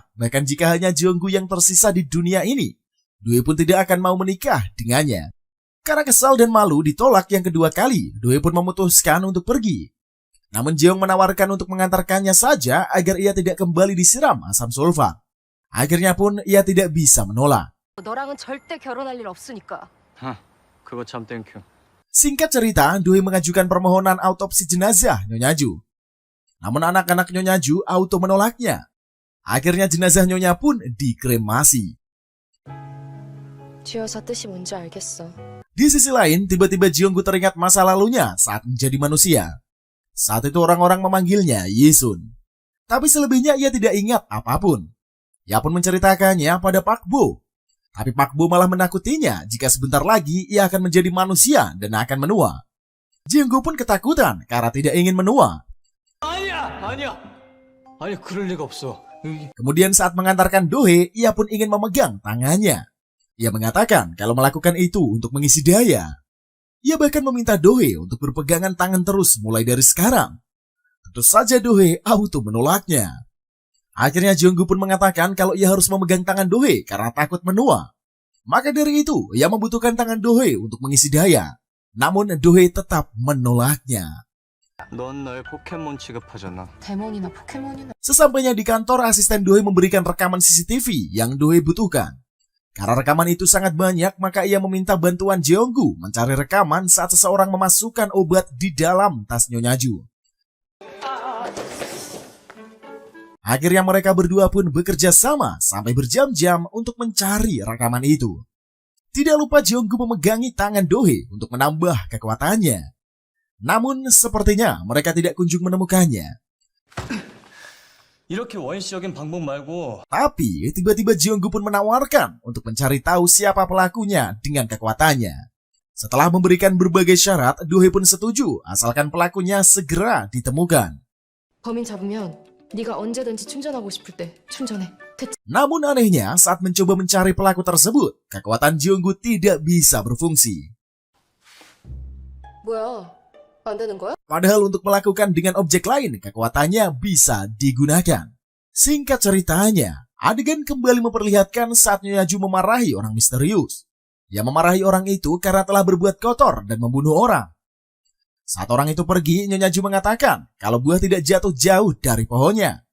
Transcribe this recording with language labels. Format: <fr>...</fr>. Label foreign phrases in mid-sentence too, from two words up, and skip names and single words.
<id>Bahkan jika hanya Jeonggu yang tersisa di dunia ini, Do-hee pun tidak akan mau menikah dengannya. Karena kesal dan malu ditolak yang kedua kali, Do-hee pun memutuskan untuk pergi. Namun Jeong menawarkan untuk mengantarkannya saja agar ia tidak kembali disiram asam sulfat. Akhirnya pun ia tidak bisa menolak.</id> <ko>너랑은 절대 결혼할 일 없으니까. 그거 참 땡큐.</ko> <id>Singkat cerita, Do-hee mengajukan permohonan autopsi jenazah Nyonya Ju. Namun anak-anak Nyonya Ju auto menolaknya. Akhirnya jenazah Nyonya pun dikremasi.</id> <ko>쥐어서 뜻이 뭔지 알겠어.</ko> <id>Di sisi lain, tiba-tiba Jeonggu teringat masa lalunya saat menjadi manusia. Saat itu orang-orang memanggilnya Yisun. Tapi selebihnya ia tidak ingat apapun. Ia pun menceritakannya pada Pak Bo. Tapi Pak Bo malah menakutinya jika sebentar lagi ia akan menjadi manusia dan akan menua. Jeonggu pun ketakutan karena tidak ingin menua.</id> <ko>아니 그럴 리가 없어.</ko> <id>Kemudian saat mengantarkan Do-hee, ia pun ingin memegang tangannya. Ia mengatakan kalau melakukan itu untuk mengisi daya. Ia bahkan meminta Do-hee untuk berpegangan tangan terus mulai dari sekarang. Tentu saja Do-hee auto menolaknya. Akhirnya Jeonggu pun mengatakan kalau ia harus memegang tangan Do-hee karena takut menua. Maka dari itu, ia membutuhkan tangan Do-hee untuk mengisi daya. Namun Do-hee tetap menolaknya.</id> <ko>넌 날 포켓몬 취급하잖아. 데몬이나 포켓몬이나.</ko> <id>Sesampainya di kantor, asisten Dohee memberikan rekaman CCTV yang Dohee butuhkan. Karena rekaman itu sangat banyak, maka ia meminta bantuan Jeonggu mencari rekaman saat seseorang memasukkan obat di dalam tas Nyonya Ju. Akhirnya mereka berdua pun bekerja sama sampai berjam-jam untuk mencari rekaman itu. Tidak lupa Jeonggu memegangi tangan Dohee untuk menambah kekuatannya. Namun sepertinya mereka tidak kunjung menemukannya.</id> <ko>이렇게 원시적인 방법 말고</ko> <id>Tapi tiba-tiba Jeonggu pun menawarkan untuk mencari tahu siapa pelakunya dengan kekuatannya. Setelah memberikan berbagai syarat, Dohee pun setuju asalkan pelakunya segera ditemukan.</id> <ko>범인 잡으면 네가 언제든지 충전하고 싶을 때 충전해.</ko> <id>Namun anehnya saat mencoba mencari pelaku tersebut, kekuatan Jeonggu tidak bisa berfungsi.</id> <ko>뭐야? 안 되는 거야?</ko> <id>Padahal untuk melakukan dengan objek lain, kekuatannya bisa digunakan. Singkat ceritanya, adegan kembali memperlihatkan saat Nyonya Ju memarahi orang misterius. Ia memarahi orang itu karena telah berbuat kotor dan membunuh orang. Saat orang itu pergi, Nyonya Ju mengatakan kalau buah tidak jatuh jauh dari pohonnya.</id>